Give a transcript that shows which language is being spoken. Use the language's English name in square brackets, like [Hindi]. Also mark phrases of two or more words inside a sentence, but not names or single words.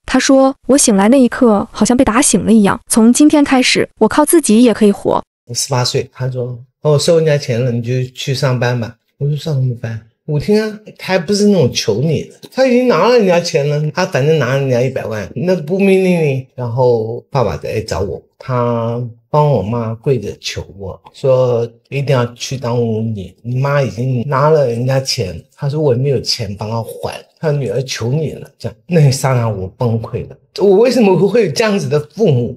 [Chinese] 他說，我醒來那一刻，好像被打醒了一樣。從今天開始，我靠自己也可以活。我18歲，他說，我收人家錢了，你就去上班吧。我說上什麼班？舞廳啊，他還不是那種求你的，他已經拿了人家錢了，他反正拿了人家100萬，那不命令你。然後爸爸來找我，他幫我媽跪着求我說一定要去當舞女，你媽已經拿了人家錢，他說我也沒有錢幫他還，他女兒求你了。這樣那一剎那我崩潰了，我為什麼會有這樣子的父母？